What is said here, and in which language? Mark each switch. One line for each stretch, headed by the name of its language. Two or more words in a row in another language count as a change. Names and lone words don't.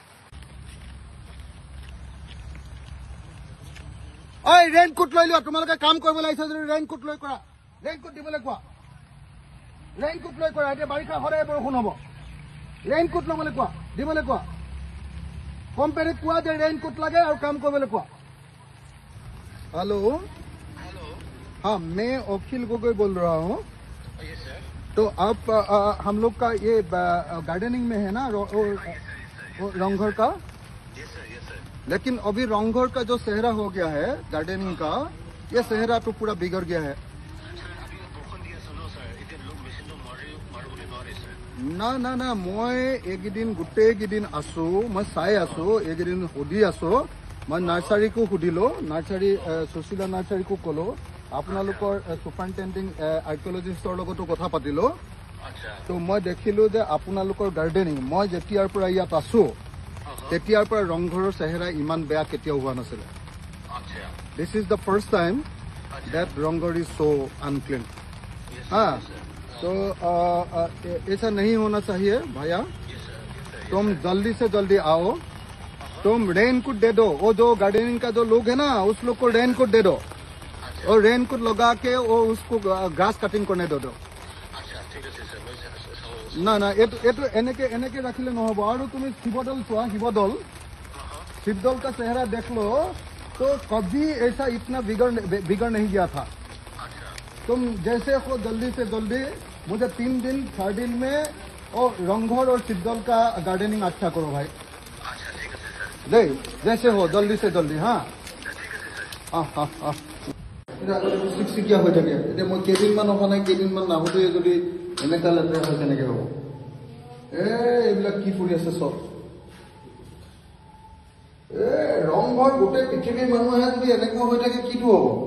Assamese: ঐ ৰেইনকোট লৈ লোৱা, তোমালোকে কাম কৰিব লাগিছে যদি ৰেইনকোট লৈ কৰা। ৰেইনকোট দিবলৈ কোৱা, ৰেইনকোট লৈ কৰা। এতিয়া বাৰিষা সদায় বৰষুণ হ'ব। ৰেইনকোট ল'বলৈ কোৱা, দিবলৈ কোৱা। কোম্পানীক কোৱা যে ৰেইনকোট লাগে আৰু কাম কৰিবলৈ কোৱা।
Hindi: हेलो, हाँ मैं अखिल गोगोई बोल रहा हूँ। तो आप हम लोग का ये गार्डनिंग में है ना रंगघर का। लेकिन अभी रंगघर का जो सेहरा हो गया है गार्डनिंग का, ये सेहरा तो पूरा बिगड़ गया है। ना ना ना मैं
Assamese: এইকেইদিন গোটেইকেইদিন আছো, মই চাই আছো। এইকেইদিন সুধি আছো, মই নাৰ্চাৰীকো সুধিলো, নাৰ্চাৰী সুশীলা নাৰ্চাৰীকো ক'লো, আপোনালোকৰ সুপাৰিনটেণ্ডিং আৰ্কিঅলজিষ্টৰ লগতো কথা পাতিলো। তো মই দেখিলো যে আপোনালোকৰ গাৰ্ডেনিং, মই যেতিয়াৰ পৰা ইয়াত আছো তেতিয়াৰ পৰা ৰংঘৰৰ চেহেৰা ইমান বেয়া কেতিয়াও হোৱা নাছিলে।
English: this is the first time that रंगघर is so unclean.
Hindi: हाँ, तो ऐसा नहीं होना चाहिए भैया। तुम जल्दी से जल्दी आओ, तुम रेनकोट दे दो। वो जो गार्डनिंग का जो लोग है ना, उस लोग को रेनकोट दे दो, और रेनकोट लगा के वो उसको ग्रास कटिंग करने दो। ना ना ये
Assamese: এনেকে राखिले নহব।
Hindi: और तुम शिवदौल चुआ, शिवदौल का चेहरा देख लो, तो कभी ऐसा इतना बिगड़ नहीं गया था। तुम जैसे हो जल्दी से जल्दी मुझे 3 दिन 4 दिन में और रंगघर और शिवदौल का गार्डनिंग अच्छा करो भाई। दे जैसे हो जल्दी से जल्दी। हाँ हाँ हाँ हाँ
Assamese: চিকচিকীয়া হৈ থাকে। এতিয়া মই কেইদিনমান অহা নাই, কেইদিনমান নাহোঁতে যদি এনেকুৱা লেতেৰা হয় কেনেকৈ হ'ব? এইবিলাক কি কৰি আছে চব? ৰংঘৰ গোটেই পৃথিৱীৰ মানুহে যদি এনেকুৱা হৈ থাকে কিটো হ'ব?